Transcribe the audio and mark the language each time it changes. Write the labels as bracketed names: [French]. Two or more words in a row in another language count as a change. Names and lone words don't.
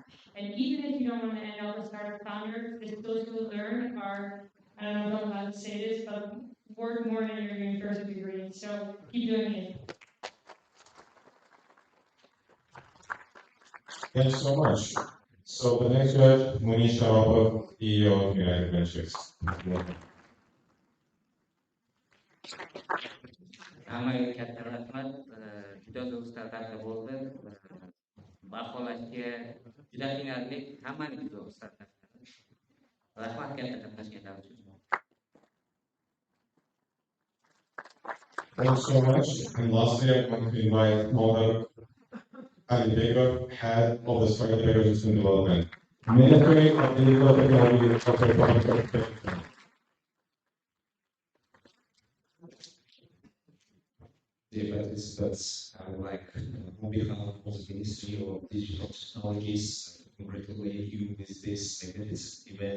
[English] And even if you don't want to end up as startup founder, the skills you'll learn are, I don't know if I'm allowed to say this, but worth more than your university degree. So keep doing it. Thank you so much. So the next judge, Munish Sharapov, CEO of United Ventures. [Uzbek] Hammaga katta rahmat. Juda do'stlar taklif bo'ldi. Baholashga juda qiynaldik. Hammaniki do'stlar. Rahmat katta qatnashganlar uchun. [English] Thank you so much. And lastly, I want to invite Mohammed Ali Begov, head of the Startup Ecosystem Development. Ministry of Digital Technology of Dear participants, I would like, on behalf of the Ministry of Digital Technologies, to congratulate you with this magnificent event.